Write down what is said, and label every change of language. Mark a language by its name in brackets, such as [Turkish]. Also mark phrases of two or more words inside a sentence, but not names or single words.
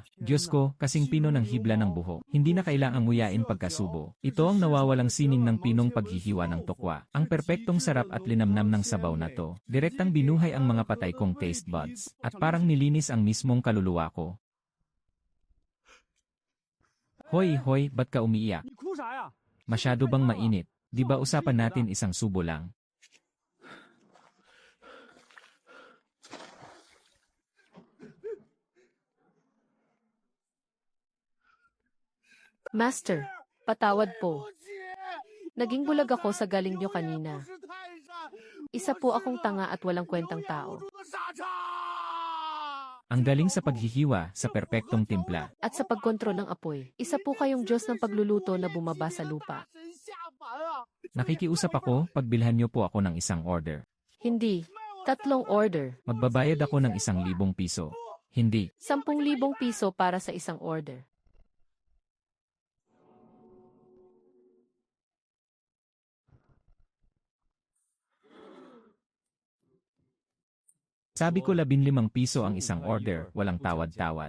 [Filipino] Diyos ko, kasing pino ng hibla ng buhok. Hindi na kailangang nguyain pagkasubo. Ito ang nawawalang sining ng pinong paghihiwa ng tokwa. Ang perpektong sarap at linamnam ng sabaw na to. Direktang binuhay ang mga patay kong [English] taste buds. [Filipino] At parang nilinis ang mismong kaluluwa ko. Hoy, hoy, ba't ka umiiyak? [Chinese] 你哭啥呀？ [Filipino] Masyado bang mainit? Di ba usapan natin isang subo lang? Master, patawad po. Naging bulag ako sa galing nyo kanina. [Chinese] 是泰山， [Filipino] Isa po akong tanga at walang kwentang tao. [Chinese] 我傻叉。 [Filipino] Ang galing sa paghihiwa sa perpektong timpla. At sa pagkontrol ng apoy, isa po kayong Diyos ng pagluluto na bumaba sa lupa. [Chinese] 真下凡啊！ [Filipino] Nakikiusap ako, pagbilhan niyo po ako ng isang order. Hindi. 3 order. Magbabayad ako ng 1,000 piso. Hindi. 10,000 piso para sa isang order. Sabi ko 15 piso ang isang order, walang tawad-tawad.